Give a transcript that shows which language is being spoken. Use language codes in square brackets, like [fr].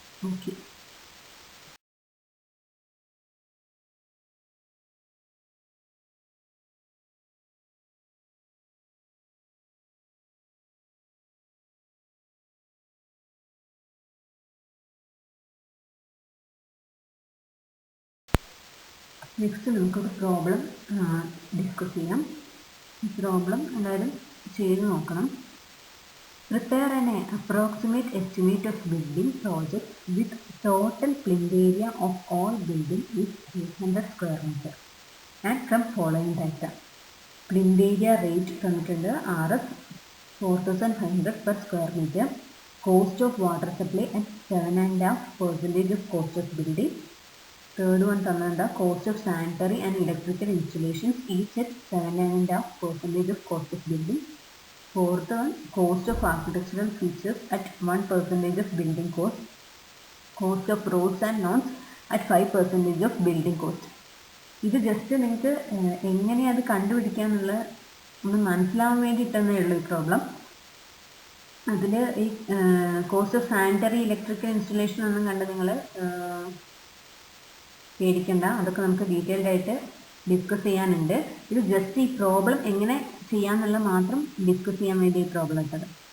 [ml] Okay, next നമുക്കൊരു problem discuss ചെയ്യാം. ഈ പ്രോബ്ലം എല്ലാവരും ചെയ്ത് നോക്കണം. [en] Prepare an approximate estimate of building project with total plinth area of all building is 800 square meter and from following data. Plinth area rate തന്നിട്ടുണ്ട് RS 4500 per square meter. Cost of water supply at 7.5% of cost of building. Third one തന്നിട്ടുണ്ട് cost of sanitary and electrical installations each at 7.5% of cost of building. Fourth one, cost of architectural features at 1% of building cost. Cost of roads and norms at 5% of building cost. [ml] ഇത് just നിങ്ങൾക്ക് എങ്ങനെയാണ് അത് കണ്ടുപിടിക്കാന്നുള്ള ഒന്ന് മനസ്സിലാവാൻ വേണ്ടിയിട്ടെന്നേ ഉള്ളൂ ഈ problem. അതിൽ ഈ cost of sanitary electrical installation ഒന്നും കണ്ട് നിങ്ങൾ പേടിക്കണ്ട. അതൊക്കെ നമുക്ക് ഡീറ്റെയിൽഡ് ആയിട്ട് ഡിസ്കസ് ചെയ്യാനുണ്ട്. ഇത് ജസ്റ്റ് ഈ പ്രോബ്ലം എങ്ങനെ ചെയ്യാന്നുള്ളത് മാത്രം ഡിസ്കസ് ചെയ്യാൻ വേണ്ടി ഈ പ്രോബ്ലം ഇട്ടത്.